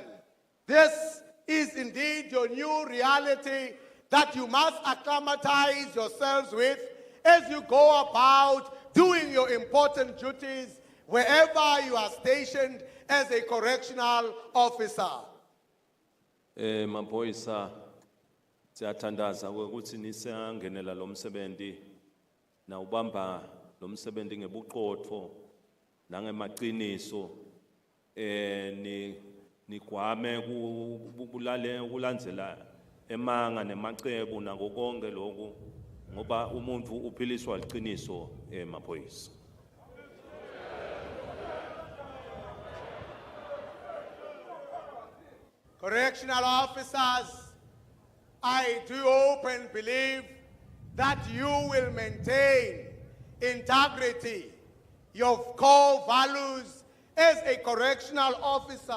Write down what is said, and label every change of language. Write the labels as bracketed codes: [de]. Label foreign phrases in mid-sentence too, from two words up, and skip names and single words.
[en] This is indeed your new reality that you must acclimatize yourselves with as you go about doing your important duties wherever you are stationed as a correctional officer. [ss] Maphoyisa siyathandaza ukuthi nisangenela lo msebenzi na ubamba lo msebenzi ngebuqotho nangemaqiniso nigwame kulandzela emanga nemacebo nakonke lokho ngoba umuntu uphiliswa liqiniso emaphoyisa. [en] Correctional officers, I do hope and believe that you will maintain integrity, your core values as a correctional officer.